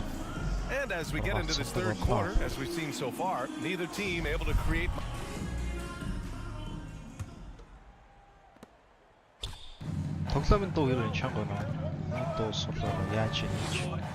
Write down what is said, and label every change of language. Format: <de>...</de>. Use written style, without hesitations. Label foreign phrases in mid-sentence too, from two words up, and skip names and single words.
<en>And as we get into this third quarter, as we've seen so far, neither team able to create.</en> <mn>Тоглоомын дуу хэрэг чанга байна. Дуу сулаа яаж хийж.</mn>